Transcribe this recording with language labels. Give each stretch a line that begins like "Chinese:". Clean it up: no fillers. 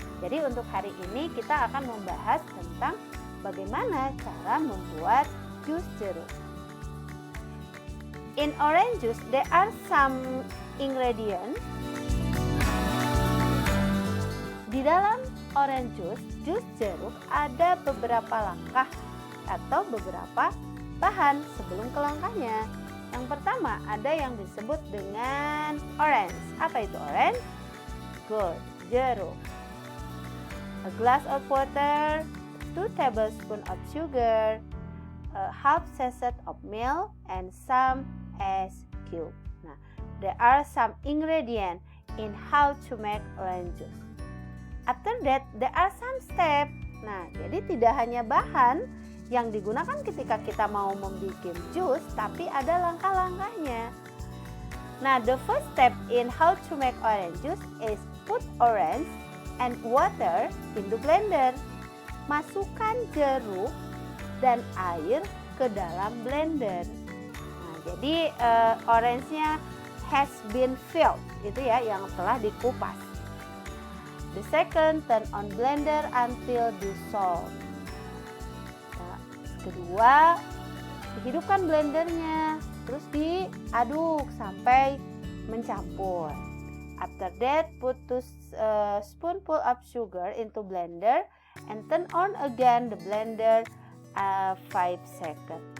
Indonesian: Jadi untuk hari ini kita akan membahas tentang bagaimana cara membuat jus jeruk.
English: In orange juice there are some ingredients.
Indonesian: Di dalam orange juice, jus jeruk ada beberapa langkah atau beberapa bahan sebelum ke langkahnya. Yang pertama ada yang disebut dengan orange. Apa itu orange? Good, jeruk.
English: A glass of water, 2 tablespoons of sugar, a half sachet of milk, and some ice cube. Nah, there are some ingredients in how to make orange juice. After that, there are some steps.
Indonesian: Nah, jadi tidak hanya bahan yang digunakan ketika kita mau membuat jus, tapi ada langkah-langkahnya.
English: Nah, the first step in how to make orange juice is put orange and water in the blender.
Indonesian: Masukkan jeruk dan air ke dalam blender. Nah, jadi orange-nya
English: has been filled,
Indonesian: itu ya yang telah dikupas.
English: The second, turn on blender until dissolved.
Indonesian: Nah, kedua, hidupkan blendernya, terus diaduk sampai mencampur.
English: After that, put 2 spoonful of sugar into blender and turn on again the blender 5 seconds.